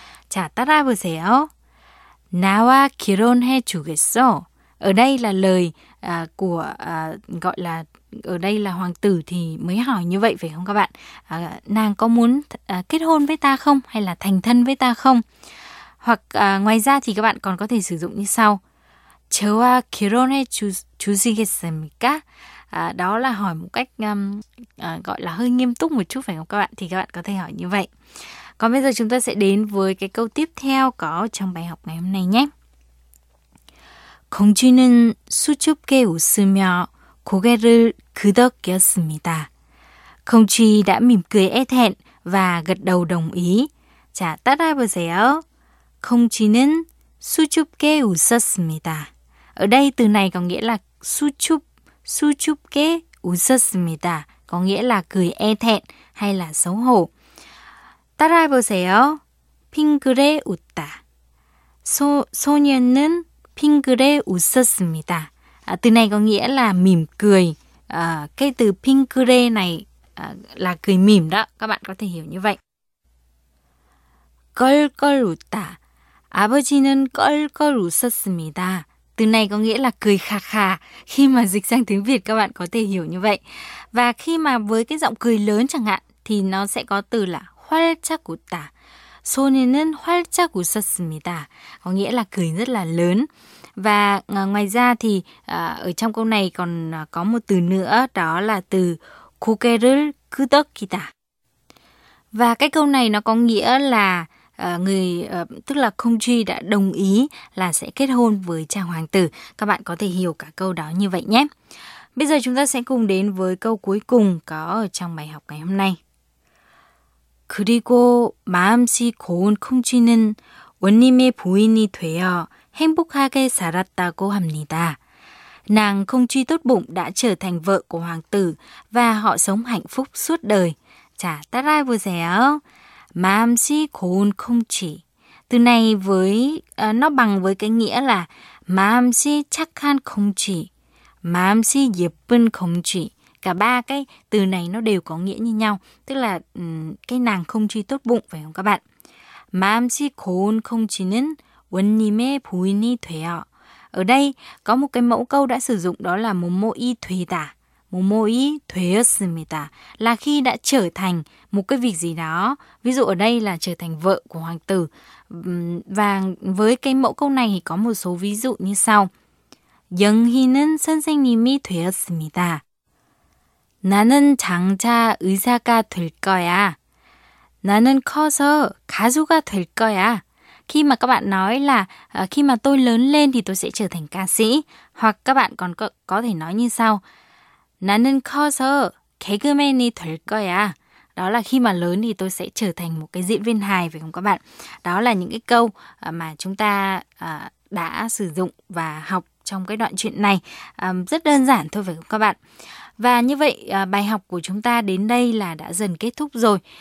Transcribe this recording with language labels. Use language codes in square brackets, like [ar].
[ko] 자, 따라해보세요. 나와 결혼해 주겠어. [vi] Ở đây là lời của gọi là ở đây là hoàng tử thì mới hỏi như vậy phải không các bạn? Nàng có muốn kết hôn với ta không hay là thành thân với ta không? Hoặc ngoài ra thì các bạn còn có thể sử dụng như sau. [ko] 저와 결혼해 주시겠습니까? [vi] Đó là hỏi một cách gọi là hơi nghiêm túc một chút phải không các bạn? Thì các bạn có thể hỏi như vậy. Còn bây giờ chúng ta sẽ đến với cái câu tiếp theo có trong bài học ngày hôm nay nhé. [ko] 공주는 수줍게 웃으며 고개를 끄덕였습니다. [vi] Công chúa đã mỉm cười e thẹn và gật đầu đồng ý. [ko] 자, 따라해보세요. 공주는 수줍게 웃었습니다. [vi] Ở đây từ này có nghĩa là [ko] 수줍게 웃었습니다. [vi] Có nghĩa là cười e thẹn hay là xấu hổ. [ko] 따라해보세요. 핑글에 웃다. 소년은 핑글에 웃었습니다. [vi] Từ này có nghĩa là mỉm cười. Cái từ 핑글에 này là cười mỉm đó. Các bạn có thể hiểu như vậy. [ko] 껄껄 웃다. 아버지는 껄껄 웃었습니다. [vi] Từ này có nghĩa là cười khà khà. Khi mà dịch sang tiếng Việt các bạn có thể hiểu như vậy. Và khi mà với cái giọng cười lớn chẳng hạn thì nó sẽ có từ là [ko] 활짝 웃다. 소년은 활짝 웃었습니다. [vi] Có nghĩa là cười rất là lớn. Và ngoài ra thì ở trong câu này còn có một từ nữa, đó là từ [ko] 고개를 끄덕이다. [vi] Và cái câu này nó có nghĩa là tức là công chúa đã đồng ý là sẽ kết hôn với chàng hoàng tử. Các bạn có thể hiểu cả câu đó như vậy nhé. Bây giờ chúng ta sẽ cùng đến với câu cuối cùng có ở trong bài học ngày hôm nay. [ko] 그리고 마음씨 고운 쿵쥐는 원님의 부인이 되어 행복하게 살았다고 합니다. [vi] Nàng cuông쥐 tốt bụng đã trở thành vợ của hoàng tử và họ sống hạnh phúc suốt đời. [ko] 자, 따라해보세요. 마음씨 고운 쿵쥐. [vi] Từ này với nó bằng với cái nghĩa là [ko] 마음씨 착한 쿵쥐, 마음씨 예쁜 쿵쥐. [vi] Cả ba cái từ này nó đều có nghĩa như nhau, tức là cái nàng không chi tốt bụng phải không các bạn? [ko] 마음씨 고운 쿵쥐는 원님의 부인이 되어. [vi] Ở đây có một cái mẫu câu đã sử dụng đó là [ko] 모모이 되다. 모모이 되었습니다. [vi] Là khi đã trở thành một cái việc gì đó. Ví dụ ở đây là trở thành vợ của hoàng tử. Và với cái mẫu câu này thì có một số ví dụ như sau. [ko] 영희는 선생님이 되었습니다. 나는 장차 의사가 될 거야. 나는 커서 가수가 될 거야. [vi] Khi mà các bạn nói là khi mà tôi lớn lên thì tôi sẽ trở thành ca sĩ. Hoặc các bạn còn có thể nói như sau. [ko] 나는 커서 개그맨이 될 거야. [vi] Đó là khi mà lớn thì tôi sẽ trở thành một cái diễn viên hài phải không các bạn? Đó là những cái câu mà chúng ta đã sử dụng và học trong cái đoạn chuyện này. Rất đơn giản thôi phải không các bạn? Và như vậy bài học của chúng ta đến đây là đã dần kết thúc rồi.